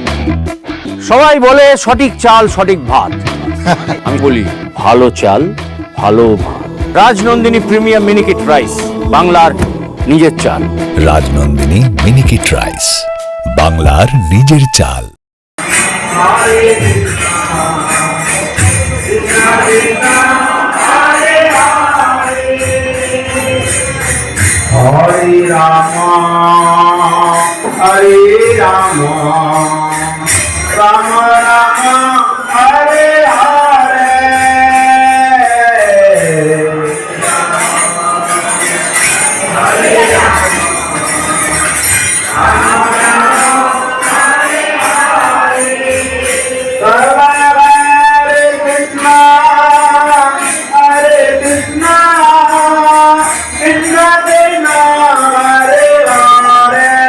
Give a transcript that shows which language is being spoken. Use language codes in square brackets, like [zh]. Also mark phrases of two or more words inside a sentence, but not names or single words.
[bn] সবাই বলে সঠিক চাল সঠিক ভাত, আমি বলি ভালো চাল ভালো ভাত। রাজনন্দিনী প্রিমিয়াম মিনিকেট রাইস, বাংলার নিজের চাল। রাজনন্দিনী মিনিকিট রাইস, বাংলার নিজের চাল। [sa] হরে রাম হরে রাম রাম রাম হরে হরে Hare Krishna, Hare Krishna, Krishna Krishna, Hare Hare.